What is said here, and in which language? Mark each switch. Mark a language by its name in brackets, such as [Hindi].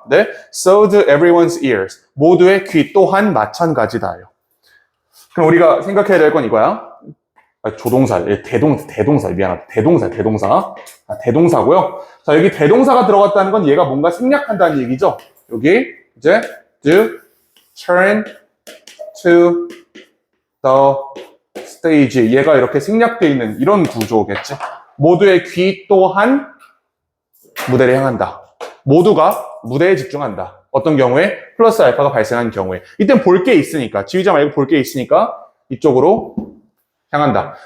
[English] 네, so do everyone's ears. [Korean] 모두의 귀 또한 마찬가지다요. 그럼 우리가 생각해야 될 건 이거야. 조동사, 대동사, 미안하다. 대동사. 대동사고요. 자, 여기 대동사가 들어갔다는 건 얘가 뭔가 생략한다는 얘기죠. 여기 이제 [English] do turn to the stage. [Korean] 얘가 이렇게 생략되어 있는 이런 구조겠지. 모두의 귀 또한 무대를 향한다. 모두가 무대에 집중한다. 어떤 경우에 플러스 알파가 발생한 경우에. 이땐 볼 게 있으니까. 지휘자 말고 볼 게 있으니까 이쪽으로 향한다.